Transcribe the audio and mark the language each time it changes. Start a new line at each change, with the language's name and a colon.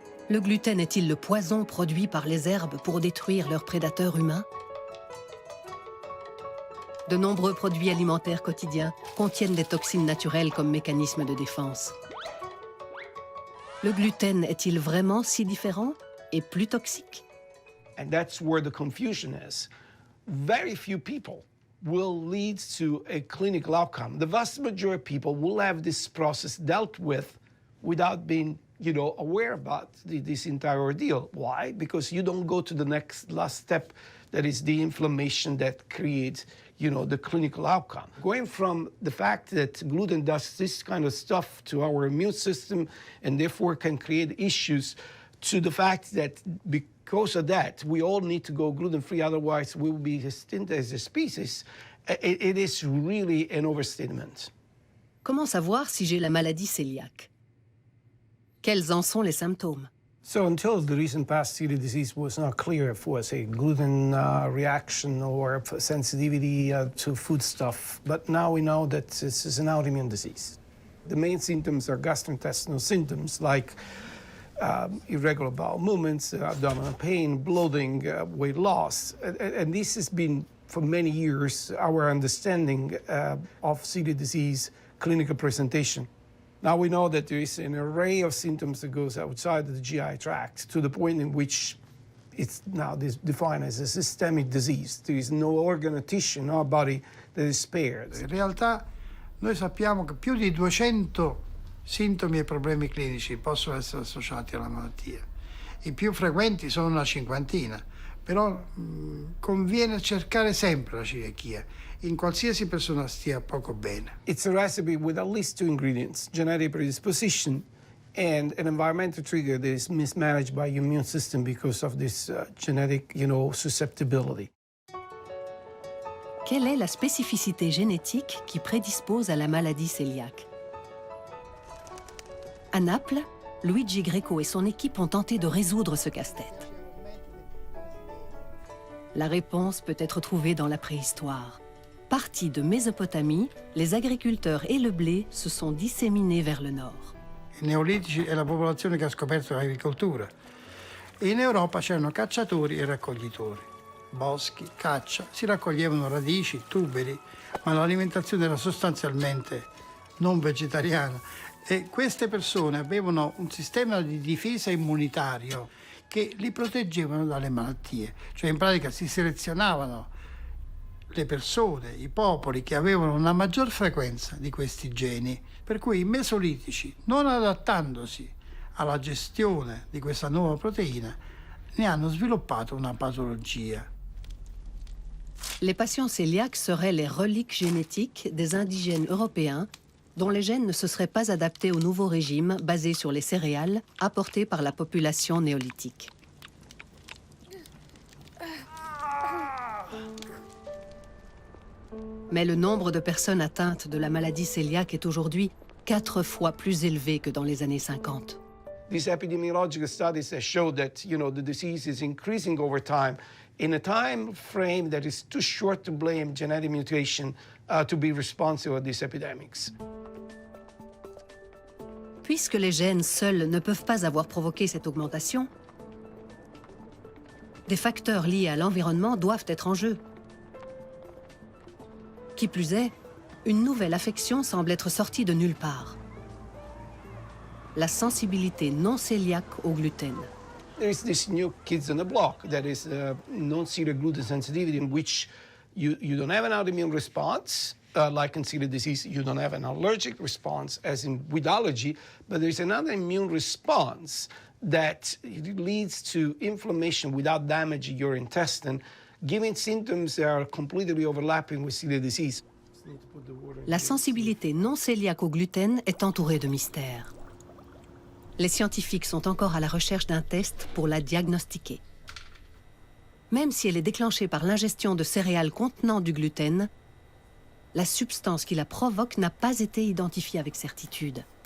French: Le gluten est-il le poison produit par les herbes pour détruire leurs prédateurs humains? De nombreux produits alimentaires quotidiens contiennent des toxines naturelles comme mécanisme de défense. Le gluten est-il vraiment si différent et plus toxique?
English: And that's where the confusion is. Very few people will lead to a clinical outcome. The vast majority of people will have this process dealt with without being aware about this entire ordeal. Why? Because you don't go to the last step, that is the inflammation that creates, the clinical outcome. Going from the fact that gluten does this kind of stuff to our immune system and therefore can create issues, to the fact that because of that, we all need to go gluten-free, otherwise we will be extinct as a species, it is really an overstatement.
French: Comment savoir si j'ai la maladie cœliaque? Quels en sont les symptômes?
English: So until the recent past, celiac disease was not clear if it was a gluten reaction or sensitivity to foodstuff. But now we know that this is an autoimmune disease. The main symptoms are gastrointestinal symptoms like irregular bowel movements, abdominal pain, bloating, weight loss. And this has been, for many years, our understanding of celiac disease clinical presentation. Now we know that there is an array of symptoms that goes outside of the GI tract to the point in which it's now defined as a systemic disease. There is no organ or tissue in our body that is spared.
Italian: In realtà noi sappiamo che più di 200 sintomi e problemi clinici possono essere associati alla malattia. I più frequenti sono una cinquantina, però conviene cercare sempre la celiachia, in qualsiasi persona stia poco bene.
English: It's a recipe with at least 2 ingredients: genetic predisposition and an environmental trigger that is mismanaged by your immune system because of this genetic, susceptibility.
French: Quelle est la spécificité génétique qui prédispose à la maladie cœliaque? À Naples, Luigi Greco et son équipe ont tenté de résoudre ce casse-tête. La réponse peut être trouvée dans la préhistoire. Partis de Mésopotamie, les agriculteurs et le blé se sont disséminés vers le nord.
Italian: I neolitici è la popolazione che ha scoperto l'agricoltura. E in Europa c'erano cacciatori e raccoglitori. Boschi, caccia, si raccoglievano radici, tuberi, ma l'alimentazione era sostanzialmente non vegetariana. E queste persone avevano un sistema di difesa immunitario che li proteggevano dalle malattie. Cioè in pratica si selezionavano le persone, i popoli che avevano una maggior frequenza di questi geni, per cui i mesolitici, non adattandosi alla gestione di questa nuova proteina, ne hanno sviluppato una patologia.
French: Les patients cœliaques seraient les reliques génétiques des indigènes européens dont les gènes ne se seraient pas adaptés au nouveau régime basé sur les céréales apportées par la population néolithique. Mais le nombre de personnes atteintes de la maladie cœliaque est aujourd'hui 4 fois plus élevé que dans les années 50.
English: These epidemiological studies have showed that, the disease is increasing over time in a time frame that is too short to blame genetic mutation to be responsible for these epidemics.
French: Puisque les gènes seuls ne peuvent pas avoir provoqué cette augmentation, des facteurs liés à l'environnement doivent être en jeu. Qui plus est, une nouvelle affection semble être sortie de nulle part. La sensibilité non cœliaque au gluten.
English: There is this new kids on the block that is non-celiac gluten sensitivity, in which you don't have an autoimmune response, like in celiac disease. You don't have an allergic response, as in with allergy, but there's another immune response that leads to inflammation without damaging your intestine, giving symptoms that are completely overlapping with celiac disease.
French: La sensibilité non cœliaque au gluten est entourée de mystères. Les scientifiques sont encore à la recherche d'un test pour la diagnostiquer. Même si elle est déclenchée par l'ingestion de céréales contenant du gluten, la substance qui la provoque n'a pas été identifiée avec certitude.